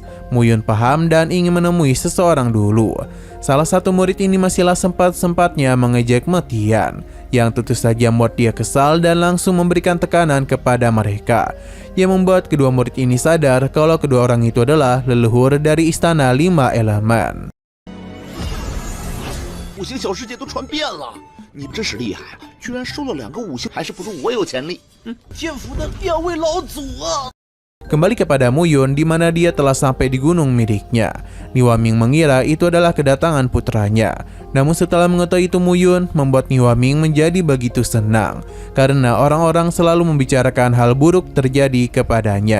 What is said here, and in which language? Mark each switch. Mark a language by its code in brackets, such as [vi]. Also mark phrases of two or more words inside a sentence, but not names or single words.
[id] Muyun paham dan ingin menemui seseorang dulu. Salah satu murid ini masihlah sempat-sempatnya mengejek Metian. yang tentu saja membuat dia kesal dan langsung memberikan tekanan kepada mereka, yang membuat kedua murid ini sadar kalau kedua orang itu adalah leluhur dari Istana 5 Elemen. [zh] 五行小世界都传遍了，你真是厉害啊！居然收了2个5星，还是不如我有潜力。剑府的2位老祖啊！ [id] Kembali kepada Muyun di mana dia telah sampai di gunung miliknya. Niwaming mengira itu adalah kedatangan putranya. Namun setelah mengetahui itu Muyun membuat Niwaming menjadi begitu senang karena orang-orang selalu membicarakan hal buruk terjadi kepadanya.